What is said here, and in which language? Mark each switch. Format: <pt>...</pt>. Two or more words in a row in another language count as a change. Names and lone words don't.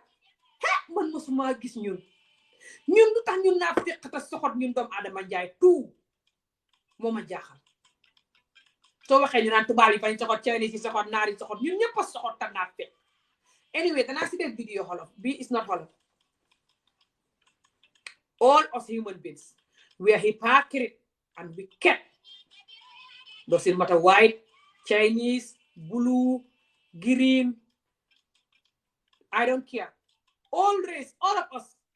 <wo>Man mosuma gis ñun lu tax ñun naa fekk ta soxot ñun doomu Adama Njaay tout moo ma jaaxal. Soo waxee ñu naan tubaab yi fañ soxot Chinese yi soxot naar yi soxot ñun ñëpp a soxot ta naa fekk. Anyway, danaa si def video Wolof.</wo> <en>Bi is not Wolof. All us human beings, we are hypocrite and we kept. Doesn't matter white, Chinese, blue, green, I don't care. All race, all of us.</en>